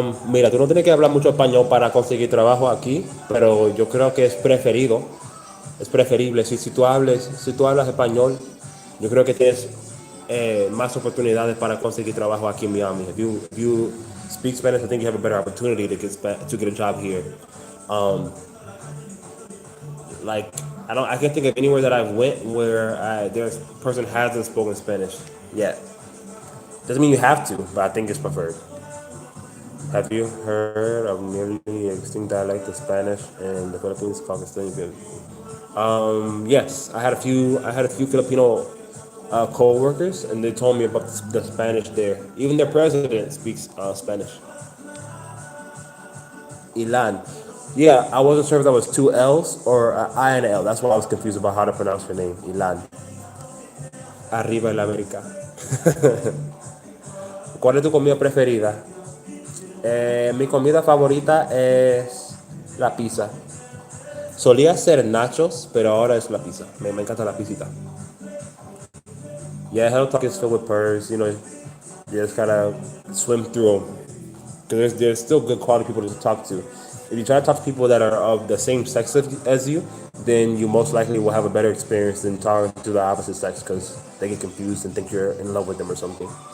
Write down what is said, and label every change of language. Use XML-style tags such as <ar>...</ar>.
<es>Mira, tú no tienes que hablar mucho español para conseguir trabajo aquí, pero yo creo que es preferible. Si tú hablas español, yo creo que tienes más oportunidades para conseguir trabajo aquí en Miami.</es> <en>If you speak Spanish, I think you have a better opportunity to get a job here. Um, like I can't think of anywhere that I've went where there's person hasn't spoken Spanish yet. Doesn't mean you have to, but I think it's preferred. Have you heard of nearly extinct dialect of Spanish in the Philippines called Castilian? Yes, I had a few Filipino co-workers, and they told me about the Spanish there. Even their president speaks Spanish. Ilan. Yeah, I wasn't sure if that was two L's or I and L. That's why I was confused about how to pronounce her name.</en> <es>Ilan. Arriba el América. ¿Cuál es tu comida preferida? Mi comida favorita es la pizza. Solía ser nachos, pero ahora es la pizza. Me encanta la pisita.</es> <en>Yeah, Hello Talk is filled with purrs. You know, you just gotta swim through them. Because there's still good quality people to talk to. If you try to talk to people that are of the same sex as you, then you most likely will have a better experience than talking to the opposite sex because they get confused and think you're in love with them or something.</en>